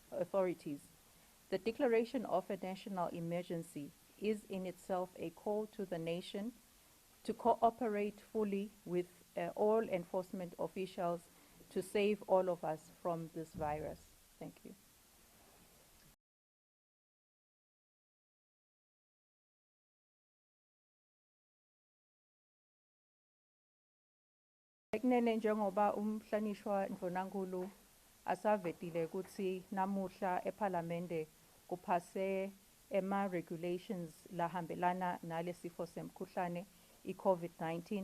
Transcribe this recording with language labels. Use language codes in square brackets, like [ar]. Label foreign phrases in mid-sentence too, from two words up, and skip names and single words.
[en] The declaration of a national emergency is in itself a call to the nation to cooperate fully with all enforcement officials to save all of us from this virus. Thank you. [ss] Ekunene njengoba umhlanishwa Ndvunankhulu asavetile kutsi namuhla eParliamente kuphase regulations lahambelana nalesifo semkhuhlane i-COVID-19.